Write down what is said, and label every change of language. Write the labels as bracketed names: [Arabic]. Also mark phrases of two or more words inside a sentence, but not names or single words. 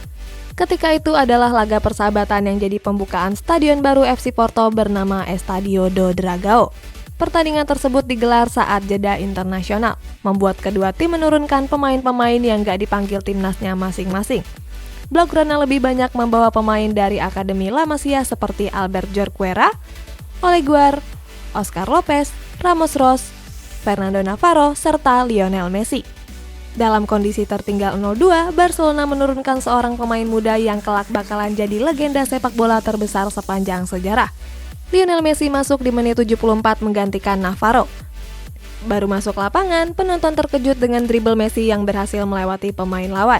[Indonesian] Ketika itu adalah laga persahabatan yang jadi pembukaan stadion baru FC Porto bernama Estadio do Dragão. Pertandingan tersebut digelar saat jeda internasional, membuat kedua tim menurunkan pemain-pemain yang gak dipanggil timnasnya masing-masing. Blaugrana lebih banyak membawa pemain dari Akademi La Masia seperti Albert Jorquera, Ole Guar, Oscar Lopez, Ramos Ros, Fernando Navarro, serta Lionel Messi. Dalam kondisi tertinggal 0-2, Barcelona menurunkan seorang pemain muda yang kelak bakalan jadi legenda sepak bola terbesar sepanjang sejarah. Lionel Messi masuk di menit 74 menggantikan Navarro. Baru masuk lapangan, penonton terkejut dengan dribble Messi yang berhasil melewati pemain lawan.